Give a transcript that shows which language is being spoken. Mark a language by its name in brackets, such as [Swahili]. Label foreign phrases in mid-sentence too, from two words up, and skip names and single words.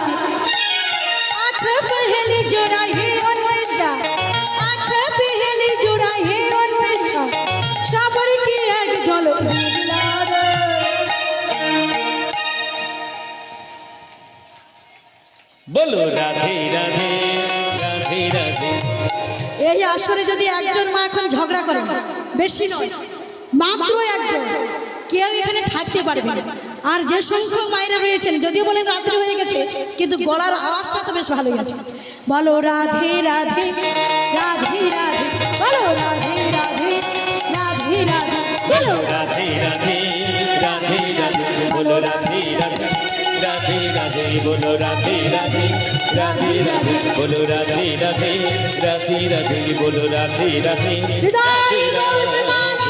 [Hindi] आँख पहली जोड़ा है उन्मेषा, आँख पहली जोड़ा है उन्मेषा, साबर की एक झलक दिखला दे। बोलो राधे राधे राधे राधे। [Bangla] এই আসরে যদি একজন মা এখন ঝগড়া করে, বেশি নয়, মাত্র একজন, কেউ এখানে থাকতে পারবে না। আর যে সংখ্যক মায়েরা রয়েছেন, যদিও বলেন রাত্রি হয়ে গেছে, কিন্তু গলার আওয়াজটা তো বেশ ভালোই আছে। বলো রাধে রাধে রাধে রাধে। বলো রাধে রাধে রাধে রাধে। বলো [Hindi] राधे राधे राधे राधे बोलो राधे राधे राधे राधे बोलो राधे राधे राधे राधे बोलो राधे राधे राधे राधे बोलो राधे राधे हृदय बोल